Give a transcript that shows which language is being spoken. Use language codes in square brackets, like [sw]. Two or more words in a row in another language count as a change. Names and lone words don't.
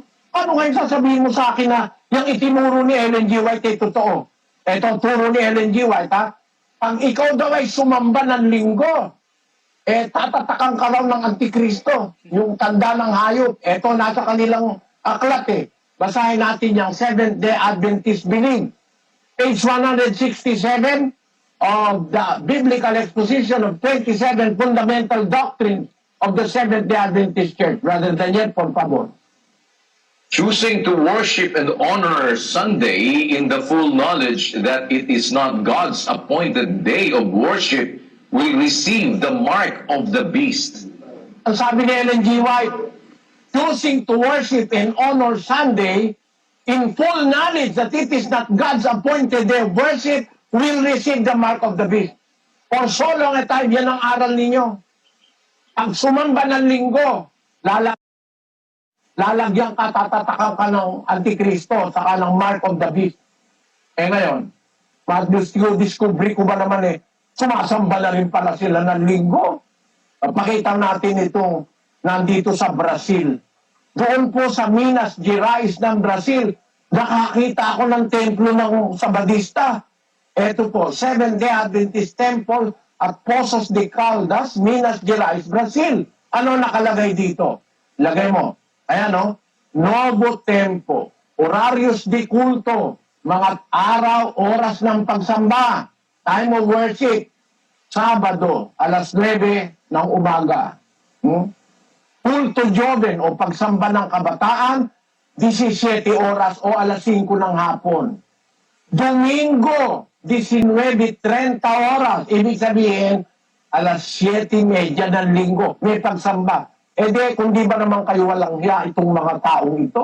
[tl] Paano ngayon sasabihin mo sa akin na yung itinuro ni Ellen G. White ay totoo? Ito, turo ni Ellen G. White, ha? Pag ikaw daw ay sumamba ng linggo, tatatakan ka raw ng Antikristo, yung tanda ng hayop. Ito, nasa kanilang aklat eh. Basahin natin yung Seventh-day Adventist Belief. [en] Page 167 of the Biblical Exposition of 27 Fundamental Doctrines of the Seventh-day Adventist Church. [es] Brother Daniel, por favor. [en] Choosing to worship and honor Sunday in the full knowledge that it is not God's appointed day of worship will receive the mark of the beast. [tl] Ang sabi ni Ellen G. [en] White, choosing to worship and honor Sunday in full knowledge that it is not God's appointed day of worship will receive the mark of the beast. For so long a time, [tl] yan ang aral ninyo. Pag sumamba ng linggo, lalagyan ka, tatatakan ka ng Antikristo, saka ng [en] mark of the beast. [tl] Ngayon, Discovery ko ba naman sumasamba na rin pala sila ng linggo. Pakita natin itong nandito sa Brazil. Doon po sa Minas Gerais ng Brazil, nakakita ako ng templo ng Sabadista. Ito po, Seventh-day Adventist Temple at Poços de Caldas, Minas Gerais, Brazil. Ano nakalagay dito? Lagay mo. Ayan Novo Tempo, [pt] horarios de culto, [tl] mga araw, oras ng pagsamba, [en] time of worship, [tl] Sabado, alas 9 ng umaga. Culto Joven o pagsamba ng kabataan, 17 oras o alas 5 ng hapon. Domingo, 19:30 oras. Ibig sabihin, alas 7:30 ng linggo. May pagsamba. Kung di ba naman kayo walang hiya itong mga taong ito?